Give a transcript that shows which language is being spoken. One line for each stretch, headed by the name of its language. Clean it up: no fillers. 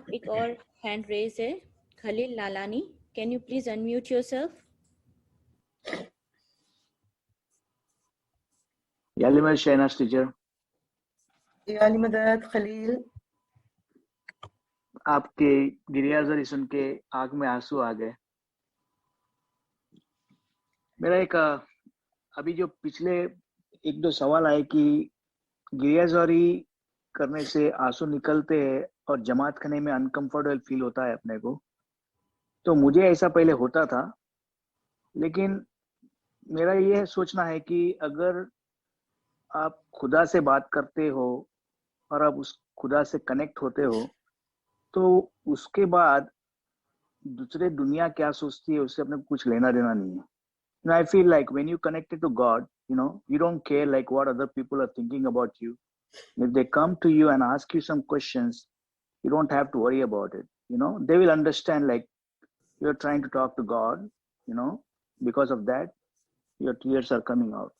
Urdu: ایک اور
English: hand raise
Urdu: ہے,
English: Khalil Lalani. Can you please unmute yourself? Yalimal Shahnaz teacher.
Urdu: یا علی مدد خلیل. آپ کے گریہ زاری سن کے آنکھ میں آنسو آ گئے. میرا ایک ابھی جو پچھلے ایک دو سوال آئے کہ گریہ زاری کرنے سے آنسو نکلتے ہیں اور جماعت کرنے میں انکمفرٹیبل فیل ہوتا ہے اپنے کو. تو مجھے ایسا پہلے ہوتا تھا، لیکن میرا یہ سوچنا ہے کہ اگر آپ خدا سے بات کرتے ہو اور آپ اس خدا سے کنیکٹ ہوتے ہو تو اس کے بعد دوسرے دنیا کیا سوچتی ہے اس سے اپنے کو کچھ لینا دینا نہیں ہے.
English: I feel like when you connected to God, you don't care like what other people are thinking about you. If they come to you and ask you some questions, you don't have to worry about it. They will understand like you're trying to talk to God, because of that, your tears are coming out.